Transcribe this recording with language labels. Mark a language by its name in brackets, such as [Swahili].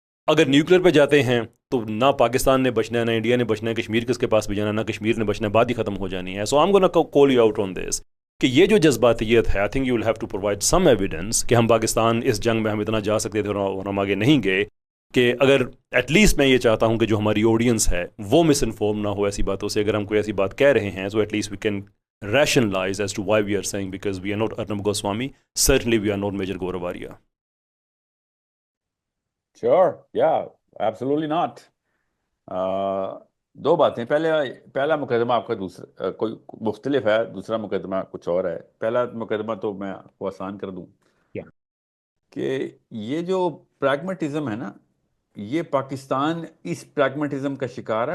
[Urdu] اگر نیوکلیر پہ جاتے ہیں تو نہ پاکستان نے بچنا ہے، نہ انڈیا نے بچنا ہے، کشمیر کس کے پاس بھی جانا ہے، نہ کشمیر نے بچنا ہے، بات ہی ختم ہو جانی ہے. [English] so I'm gonna call you out on this [Urdu] کہ یہ جو جذباتیت ہے، [English] I think you will have to provide some evidence [Urdu] کہ ہم پاکستان اس جنگ میں ہم اتنا جا سکتے تھے اور ہم آگے نہیں گئے. کہ اگر ایٹ لیسٹ میں یہ چاہتا ہوں کہ جو ہماری آڈینس ہے وہ مس انفارم نہ ہو ایسی باتوں سے. اگر ہم کوئی ایسی بات کہہ رہے ہیں [English] so at least we can rationalize as to why we are saying, because we are not Arnab Goswami, certainly we are not Major Gauravaria. Sure, yeah, absolutely not. [Urdu] دو باتیں. پہلا مقدمہ آپ کا دوسرا کوئی مختلف ہے، دوسرا مقدمہ کچھ اور ہے. پہلا مقدمہ تو میں آپ کو آسان کر دوں کہ یہ جو پریگمیٹزم ہے نا، یہ پاکستان اس پریگمیٹزم کا شکار ہے.